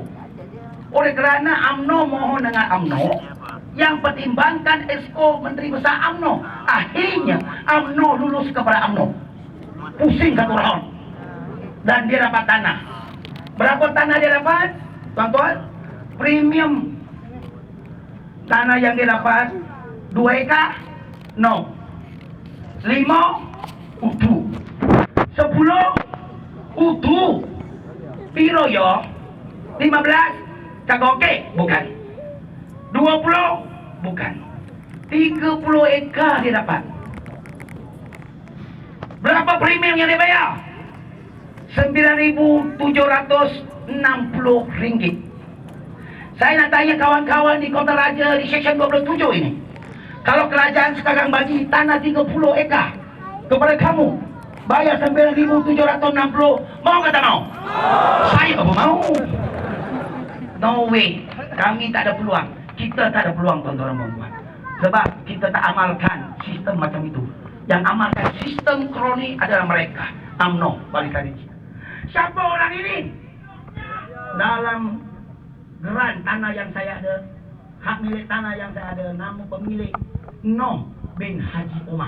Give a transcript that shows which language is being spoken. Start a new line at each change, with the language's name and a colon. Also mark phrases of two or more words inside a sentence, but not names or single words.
Malay: Oleh kerana UMNO mohon dengan UMNO, yang pertimbangkan Esko Menteri Besar UMNO. Akhirnya UMNO lulus kepada UMNO. Pusing satu round, dan dia dapat tanah. Berapa tanah dia dapat, tuan-tuan? Premium tanah yang dia dapat 2 ekar, no.
Javanese: 5 utuh, 10 utuh. Piro yo? 15 cagoke?
Malay: Bukan. 20? Bukan. 30 ekar dia dapat. Berapa premium yang dia bayar? RM9,760. Saya nak tanya kawan-kawan di Kota Raja di Seksyen 27 ini, kalau kerajaan sekarang bagi tanah 30 ekar kepada kamu, bayar 9,760, mau ke tak mau? Saya apa mau?
English: No way.
Malay: Kami tak ada peluang. Kita tak ada peluang, tuan-tuan dan puan-puan. Sebab kita tak amalkan sistem macam itu. Yang amalkan sistem kroni adalah mereka, UMNO Barisan Nasional. Siapa orang ini? Dalam geran tanah yang saya ada, hak milik tanah yang saya ada, nama pemilik Noh bin Haji Omar.